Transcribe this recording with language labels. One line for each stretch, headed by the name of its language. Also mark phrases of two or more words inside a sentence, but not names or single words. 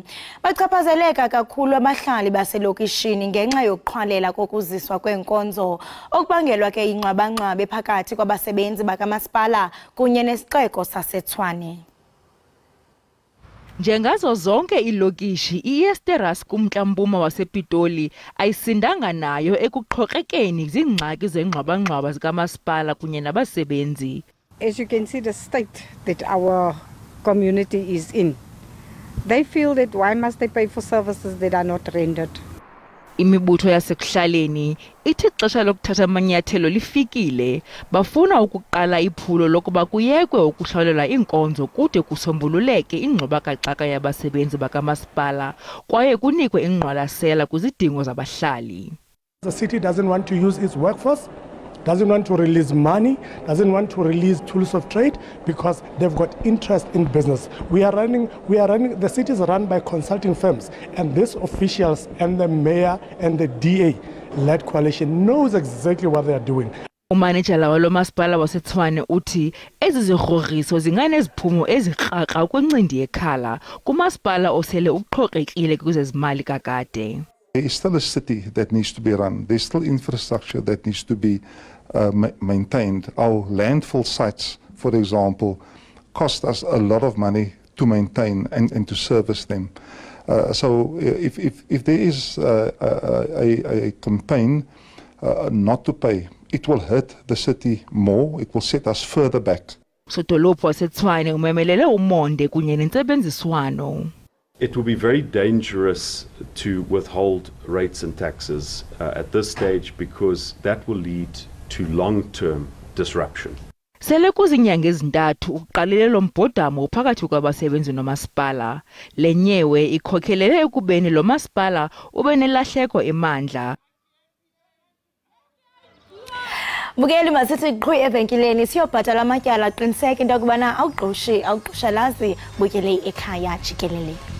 Xhosa: Bachaphazeleka kakhulu abahlali baselokishini ngenxa yokuqhwalela kokuziswa kweenkonzo okubangelwa ke ingxwabangxwabe phakathi kwabasebenzi bakamasipala kunye nesixeko saseTshwane. Njengazo zonke ilokishi, iEsteras kumntla-mpuma wasePitoli ayisindanga nayo ekuqhokrekeni zingxaki zengxwabangxwaba zikamasipala kunye nabasebenzi.
English: As you can see the state that our community is in, they feel that why must they pay for services that are not rendered?
Xhosa: Imibutho yasekuhlaleni ithi ixesha lokuthatha amanyathelo lifikile. Bafuna ukuqala iphulo lokuba kuyekwe ukuhlawulelwa iinkonzo kude kusombululeke ingxubakaxaka yabasebenzi bakamasipala kwaye kunikwe ingqwalasela kwizidingo zabahlali.
English: The city doesn't want to use its workforce, doesn't want to release money, doesn't want to release tools of trade because they've got interest in business. The city is run by consulting firms, and these officials and the mayor and the DA-led coalition knows exactly what they are doing.
Xhosa: Umanejala walo masipala waseTshwane uthi ezi zigrogriso zinganeziphumo ezikrakra kwincindi yekhala kumasipala osele uqhokrekile kwezezimali kakade.
English: There is still a city that needs to be run. There's still infrastructure that needs to be maintained. Our landfill sites, for example, cost us a lot of money to maintain and to service them. So if there is a campaign not to pay, it will hurt the city more. It will set us further back.
Xhosa: Sodolophu waseTshwane umemelele umonde kunye nentsebenziswano.
English: It will be very dangerous to withhold rates and taxes at this stage because that will lead to long-term disruption.
Xhosa: Sele kuzinyanga ezintathu uqalile lo mbhodamo phakathi kwabasebenzi nomasipala. Le nyewe ikhokhelele ekubeni lo masipala ube nelahleko emandla. Bukeli masithi qhwi evenkileni siyobhatala amatyala qiniseka into yokubana awuqusha lazi bukele ekhaya jikelele.